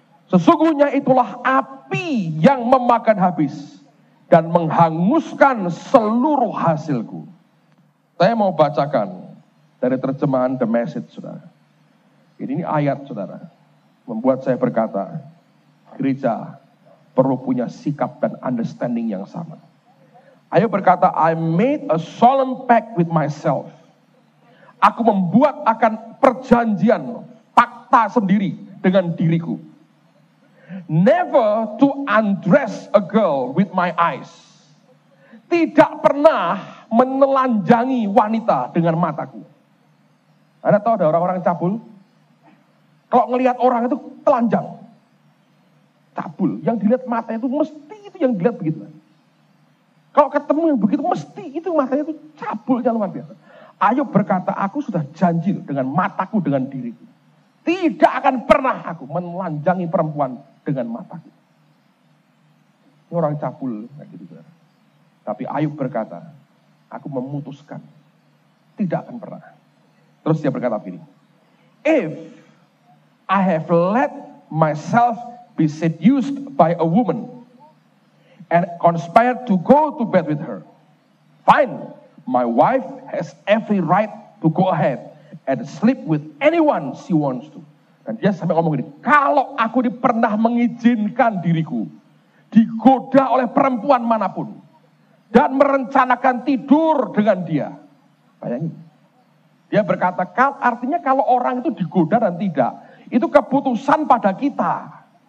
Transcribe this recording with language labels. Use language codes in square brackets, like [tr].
[id] Sesungguhnya itulah api yang memakan habis dan menghanguskan seluruh hasilku. Saya mau bacakan dari terjemahan The Message, saudara. Ini ayat, saudara. membuat saya berkata, gereja perlu punya sikap dan understanding yang sama. Ayo berkata, [en] I made a solemn pact with myself. [id] Aku membuat akan perjanjian, fakta sendiri dengan diriku. [en] Never to undress a girl with my eyes. [id] Tidak pernah menelanjangi wanita dengan mataku. Anda tahu ada orang-orang cabul? Kalau ngelihat orang itu telanjang. Cabul. Yang dilihat matanya itu mesti itu yang dilihat begitu. Kalau ketemu yang begitu mesti itu matanya itu cabulnya luar biasa. Ayo berkata, aku sudah janji dengan mataku, dengan diriku. Tidak akan pernah aku menelanjangi perempuan dengan mataku. Ini orang cabul kayak gitu. Tapi Ayub berkata, aku memutuskan tidak akan pernah. Terus dia berkata begini, [en] if I have let myself be seduced by a woman and conspired to go to bed with her, fine, my wife has every right to go ahead and sleep with anyone she wants to. [id] Dan dia sampai ngomong gini, kalau aku pernah mengizinkan diriku digoda oleh perempuan manapun dan merencanakan tidur dengan dia. Bayangin. Dia berkata, artinya kalau orang itu digoda dan tidak, itu keputusan pada kita.